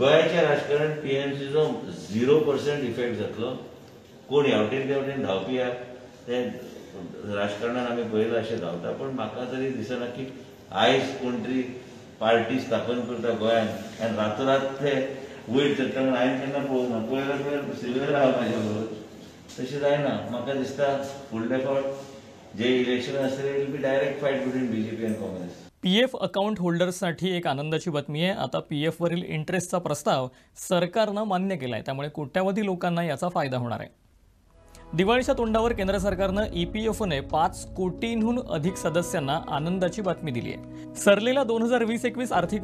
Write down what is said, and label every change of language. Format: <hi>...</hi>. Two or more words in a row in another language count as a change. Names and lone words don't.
<kok>गोंयाच्या राजकारण टीएमसीचो 0% इफेक्ट जातलो कोण हेवटेन तेवटेन धांवपी आहा ते राजकारणान आमी पळयलां अशें धांवता पण म्हाका तरी दिसना की आयज कोण तरी पार्टी स्थापन करता गोंयान आनी रातोरात ते वयर सरता म्हणून हांवें केन्ना पळोवना पळयल्यार सिल्वर आहा म्हाज्या बरोबर तशें जायना म्हाका दिसता फुडले फावट जे इलेक्शन आसतले</kok> <en>it will be direct fight between BJP</en> <kok>आनी काँग्रेस</kok> <en>PF account</en> <mr>होल्डर्ससाठी एक आनंदाची बातमी आहे आता पीएफ वरील इंटरेस्टचा प्रस्ताव सरकारनं मान्य केलाय त्यामुळे कोट्यावधी लोकांना याचा फायदा होणार आहे दिवाळीच्या तोंडावर केंद्र सरकारनं ईपीएफने 5 कोटींहून अधिक सदस्यांना आनंदाची बातमी दिली आहे सरलेल्या 2020-21 आर्थिक</mr>